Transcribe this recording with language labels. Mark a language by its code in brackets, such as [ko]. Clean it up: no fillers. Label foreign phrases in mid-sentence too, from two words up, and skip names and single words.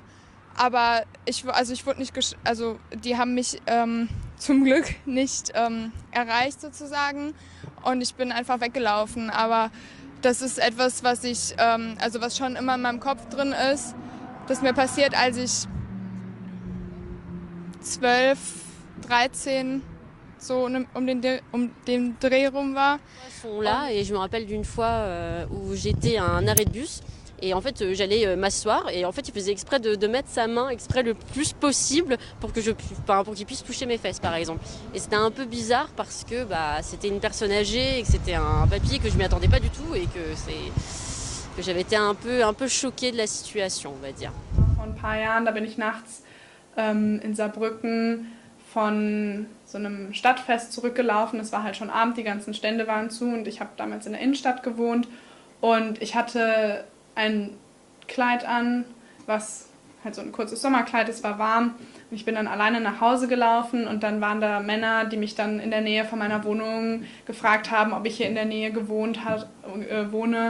[de] Aber ich wurde nicht, die haben mich zum Glück nicht erreicht sozusagen und ich bin einfach weggelaufen. Aber das ist etwas, was schon immer in meinem Kopf drin ist. Das ist mir passiert, als ich 12, 13, so um den Dreh rum war. [fr] Sont là et je me rappelle d'une fois où j'étais à un arrêt de bus et en fait j'allais m'asseoir et en fait il faisait exprès de mettre sa main exprès le plus possible pour que pour qu'il puisse toucher mes fesses par exemple. Et c'était un peu bizarre parce que c'était une personne âgée et que c'était un papy que je m'y attendais pas du tout et que j'avais été un peu choquée de la situation, on va dire. [de] Vor ein paar Jahren, da bin ich nachts in Saarbrücken von so einem Stadtfest zurückgelaufen. Es war halt schon Abend, die ganzen Stände waren zu und ich habe damals in der Innenstadt gewohnt und ich hatte ein Kleid an, was halt so ein kurzes Sommerkleid, es war warm und ich bin dann alleine nach Hause gelaufen und dann waren da Männer, die mich dann in der Nähe von meiner Wohnung gefragt haben, ob ich hier in der Nähe wohne.